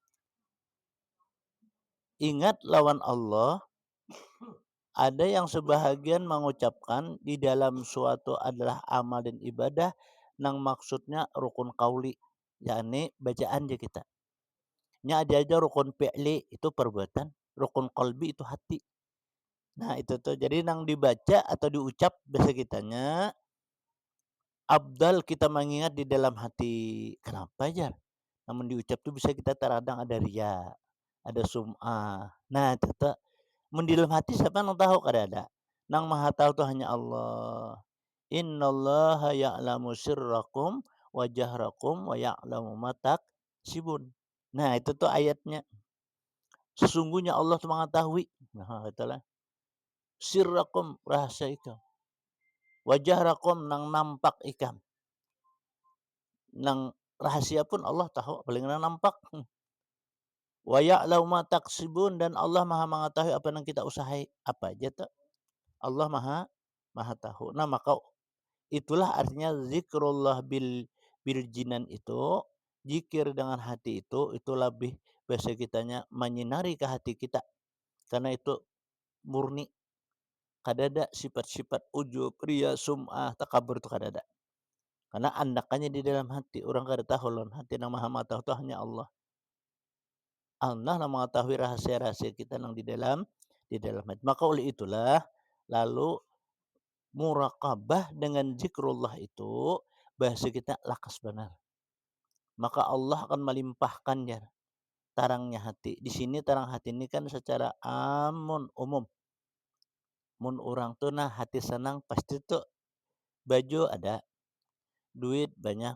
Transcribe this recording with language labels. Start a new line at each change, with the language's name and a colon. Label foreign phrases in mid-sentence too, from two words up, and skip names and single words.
Banjar: Ingat lawan Allah. Ada yang sebahagian mengucapkan di dalam suatu adalah amal dan ibadah yang maksudnya rukun kauli, yakni bacaan je kita. Nya ada aja rukun fi'li itu perbuatan, rukun qalbi itu hati. Nah, itu tuh. Jadi nang dibaca atau diucap bahasa kitanya abdal kita mengingat di dalam hati. Kenapa aja? Namun diucap tuh bisa kita terkadang ada ria, ada sum'ah. Nah, itu tuh. Mun di dalam hati siapa yang tahu kada ada. Nang maha tahu tuh hanya Allah.
Arabic: إِنَّ اللهَ يَعْلَمُ سِرَّكُمْ وَجَهْرَكُمْ وَيَعْلَمُ مَا تَكْسِبُونَ.
Banjar: Nah, itu tuh ayatnya. Sesungguhnya Allah tuh mengetahui. Nah, itulah. Sirrakum rahasia itu. Wajah rakom nang nampak ikan. Nang rahasia pun Allah tahu, paling nang nampak.
Arabic: وَيَعْلَمُ مَا تَكْسِبُونَ,
Banjar: dan Allah Maha mengetahui apa yang kita usahai. Apa aja tuh? Allah Maha tahu. Nah, maka itulah artinya
Arabic: ذِكْرُ اللهِ بِالْجَنَانِ
Banjar: itu, zikir dengan hati itu lebih bahasa kitanya menyinari ke hati kita. Karena itu murni, kadada sifat-sifat ujub, ria, sum'ah, takabur itu kadada. Karena andakannya di dalam hati. Orang kada tahu lawan hati yang maha mengetahui itu hanya Allah. Allah yang mengetahui rahasia-rahasia kita yang di dalam hati. Maka oleh itulah lalu murakabah dengan zikrullah itu bahasa kita lakas benar. Maka Allah akan melimpahkannya tarangnya hati. Di sini tarang hati ini kan secara umum. Mun orang tuh nah hati senang pasti tuh baju ada, duit banyak.